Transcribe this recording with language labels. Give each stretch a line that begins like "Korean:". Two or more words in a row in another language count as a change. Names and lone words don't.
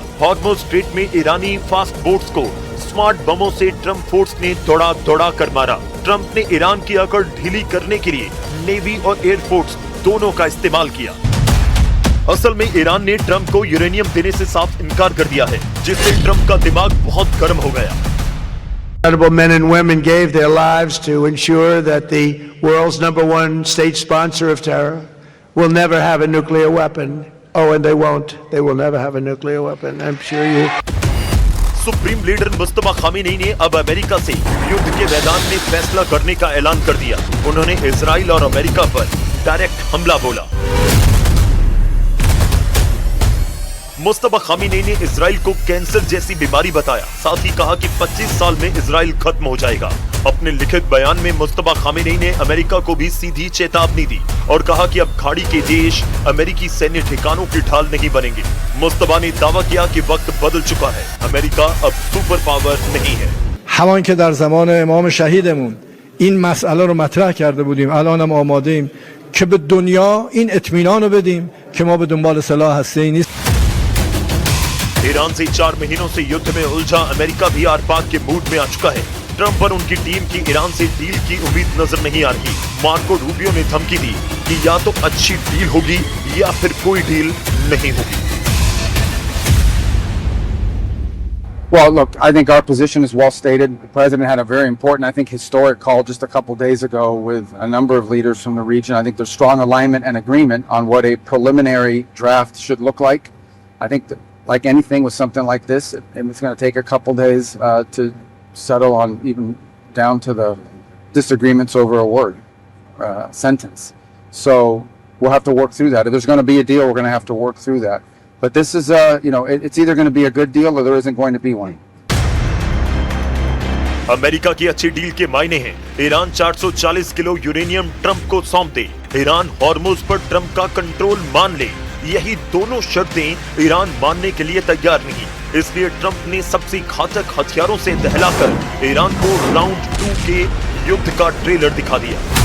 Hindi: हॉर्मुज़ स्ट्रेट में ईरानी
English: fast boats
Hindi: को स्मार्ट बमों से ट्रंप फोर्स ने दौड़ा कर मारा। ट्रंप ने ईरान की अकड़ ढीली करने के लिए नेवी और एयरफोर्स दोनों का इस्तेमाल किया। असल में ईरान ने ट्रंप को यूरेनियम देने से साफ इनकार कर दिया है, जिससे ट्रंप का दिमाग बहुत गर्म हो गया।
English: Honorable men and women gave their lives to ensure that the world's #1 state sponsor of terror will never have a nuclear weapon. Oh, and they won't. They will never have a nuclear weapon. I'm sure you.
Hindi: सुप्रीम लीडर मुस्तफा खामेनेई ने अब अमेरिका से युद्ध के मैदान में फैसला करने का ऐलान कर दिया। उन्होंने इजराइल और अमेरिका पर डायरेक्ट हमला बोला। मुस्तफा खामेनेई ने इजराइल को कैंसर जैसी बीमारी बताया। साथ ही कहा कि 25 साल में इजराइल खत्म हो जाएगा। अपने लिखित बयान में मुस्तफा खामेनेई ने अमेरिका को भी सीधी चेतावनी दी और कहा कि अब खाड़ी के देश अमेरिकी सैन्य ठिकानों की ढाल नहीं बनेंगे। मुस्तफा ने दावा किया कि वक्त बदल चुका है, अमेरिका अब
English: super power
Hindi: नहीं है।
Persian: همان که در زمان امام شهیدمون این مسئله رو مطرح کرده بودیم، الانم آماده‌ایم که به دنیا این اطمینان رو بدیم که ما به دنبال سلاح هسته‌ای نیست.
Hindi: ईरान से 4 महीनों से युद्ध में उलझा अमेरिका भी आर पार के मूड में आ चुका है। ट्रंप पर उनकी टीम की ईरान से डील की उम्मीद नजर नहीं आ रही। मार्को रूबियो ने धमकी दी कि या तो अच्छी डील होगी या फिर कोई डील नहीं होगी।
English: Well, look, I think our position is well stated. The president had a very important, I think, historic call just a couple days ago with a number of leaders from the region. I think there's strong alignment and agreement on what a preliminary draft should look like. I think that, like anything with something like this, it's going to take a couple days to settle on, even down to the disagreements over a word, sentence. So we'll have to work through that. If there's going to be a deal, we're going to have to work through that. But this is, it's either going to be a good deal or there isn't going to be one.
Hindi: अमेरिका की अच्छी डील के मायने हैं ईरान 440 किलो यूरेनियम ट्रंप को सौंप दे, ईरान हॉर्मुज पर ट्रंप का कंट्रोल मान ले। यही दोनों शर्तें ईरान मानने के लिए तैयार नहीं। इसलिए ट्रंप ने सबसे घातक हथियारों से दहलाकर ईरान को राउंड 2 के युद्ध का ट्रेलर दिखा दिया।